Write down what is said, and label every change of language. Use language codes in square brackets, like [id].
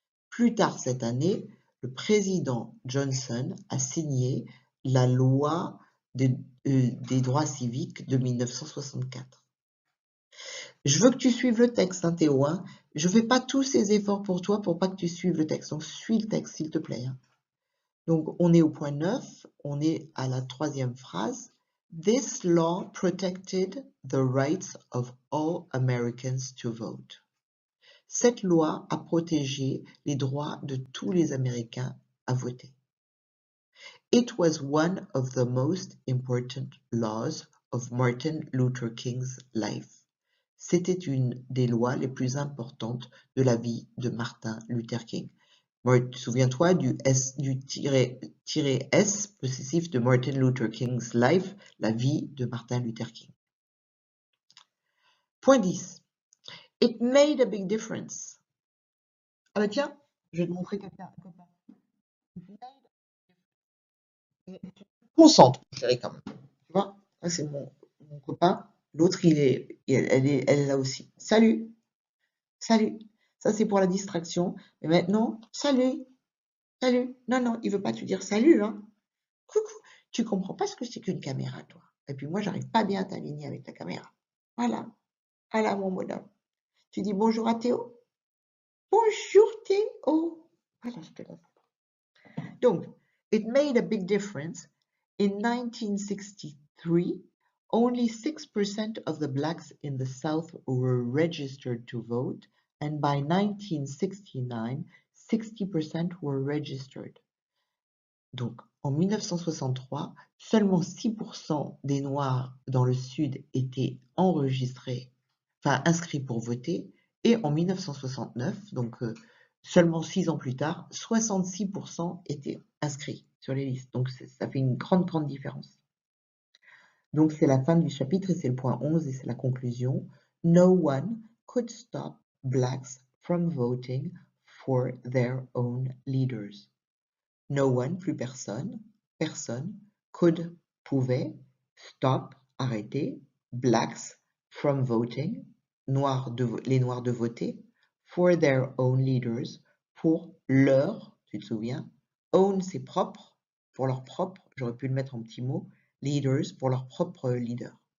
[fr] Plus tard cette année, le président Johnson a signé la loi des droits civiques de 1964. Je veux que tu suives le texte, hein, Théo. Hein. Je ne fais pas tous ces efforts pour toi pour pas que tu suives le texte. Donc, suis le texte, s'il te plaît. Hein. Donc, on est au point 9. On est à la troisième phrase. [en] This law protected the rights of all Americans to vote. [fr] Cette loi a protégé les droits de tous les Américains à voter. [en] It was one of the most important laws of Martin Luther King's life. [fr] C'était une des lois les plus importantes de la vie de Martin Luther King. Souviens-toi du tiret S possessif de [en] Martin Luther King's life, [fr] la vie de Martin Luther King. Point 10. [en] It made a big difference. [fr] Ah bah tiens, je vais te montrer quelqu'un. Concentre, chérie, quand même. Tu vois, là c'est mon copain. L'autre, elle est là aussi. Salut. Salut. Ça, c'est pour la distraction. Et maintenant, salut. Salut. Non, non, il veut pas te dire salut, hein. Coucou. Tu comprends pas ce que c'est qu'une caméra, toi. Et puis moi, j'arrive pas bien à t'aligner avec la caméra. Voilà. Voilà, mon bonhomme. Tu dis bonjour à Théo. Bonjour, Théo. Voilà, je te laisse. [en] Donc, it made a big difference. In 1963, only 6% of the blacks in the South were registered to vote, and by 1969, 60% were registered. [fr] Donc, en 1963, seulement 6% des Noirs dans le Sud étaient inscrits pour voter, et en 1969, donc seulement 6 ans plus tard, 66% étaient inscrits sur les listes. Donc, ça fait une grande, grande différence. Donc, c'est la fin du chapitre et c'est le point 11 et c'est la conclusion. [en] No one could stop blacks from voting for their own leaders. No one, [fr] plus personne, [en] could, [fr] pouvait, [en] stop, [fr] arrêter, [en] blacks from voting, [fr] les noirs de voter, [en] for their own leaders, [fr] pour leur, tu te souviens, [en] own [fr] c'est propre, pour leur propre, j'aurais pu le mettre en petit mot, leaders, pour leur propre leader.